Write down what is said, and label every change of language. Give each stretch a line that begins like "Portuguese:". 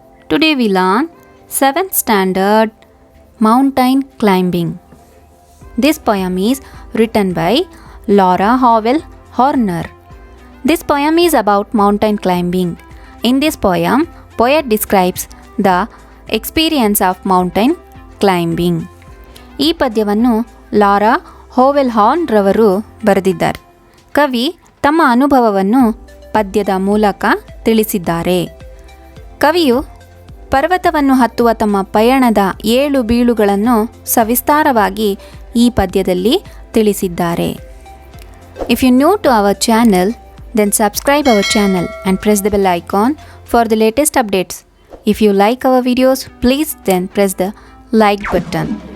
English: Today we learn 7th standard mountain climbing. This poem is written by Laura Howell Horner. This poem is about mountain climbing. In this poem, poet describes the experience of mountain climbing.
Kannada: ಈ ಪದ್ಯವನ್ನು Lara ಹೋವೆಲ್ horn ರವರು ಬರೆದಿದ್ದಾರೆ. ಕವಿ ತಮ್ಮ ಅನುಭವವನ್ನು ಪದ್ಯದ ಮೂಲಕ ತಿಳಿಸಿದ್ದಾರೆ. ಕವಿಯು ಪರ್ವತವನ್ನು ಹತ್ತುವ ತಮ್ಮ ಪಯಣದ ಏಳು ಬೀಳುಗಳನ್ನು ಸವಿಸ್ತಾರವಾಗಿ ಈ ಪದ್ಯದಲ್ಲಿ ತಿಳಿಸಿದ್ದಾರೆ.
English: If you new to our channel, then subscribe our channel and press the bell icon for the latest updates. If you like our videos, please then press the like button.